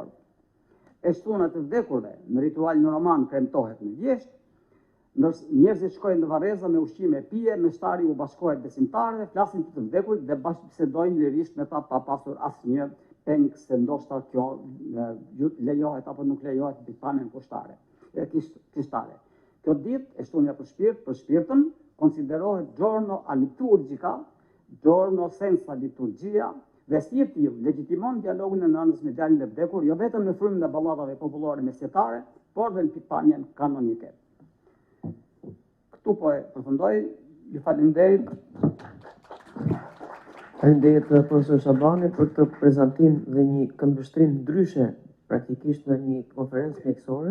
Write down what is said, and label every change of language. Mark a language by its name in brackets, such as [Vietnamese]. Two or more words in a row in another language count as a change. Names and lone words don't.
[Albanian] E shtuna të vdekurve në ritualin roman kremtohet në vjesht, njerëzit shkojnë në varreza me ushqime e pije, meshtari u bashkohet besimtarëve, flasin për të vdekurit dhe bashkëbisedojnë lirisht me ta pa pasur asnjë peng se ndoshta kjo lejohet apo nuk lejohet pikpamjen kushtare. Kjo ditë e shtunja për shpirtën, konsiderohet [Italian] giorno a liturgica, giorno senza liturgia, [Albanian] dhe si e tillë legjitimon dialogun e nënës me djalin e vdekur, jo vetëm në frymën e balladave popullore mesjetare, por dhe në pikpamjen kanonike. Këtu po e përfundoj, ju falenderoj. Faleminderit profesor Shabani për këtë prezantim dhe një këndvështrim ndryshe praktikisht në një konferencë mjekësore.